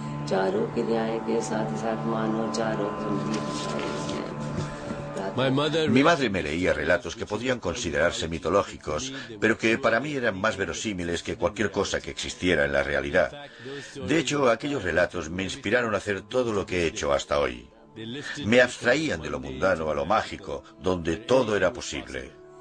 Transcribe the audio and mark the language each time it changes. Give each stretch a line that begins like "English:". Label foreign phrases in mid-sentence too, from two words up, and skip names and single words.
Hindi: चारों क्रियाएं के साथ ही साथ मानव चारों
Spanish: Mi madre me leía relatos que podían considerarse mitológicos, pero que para mí eran más verosímiles que cualquier cosa que existiera en la realidad. De hecho, aquellos relatos me inspiraron a hacer todo lo que he hecho hasta hoy. Me abstraían de lo mundano a lo mágico, donde todo era posible.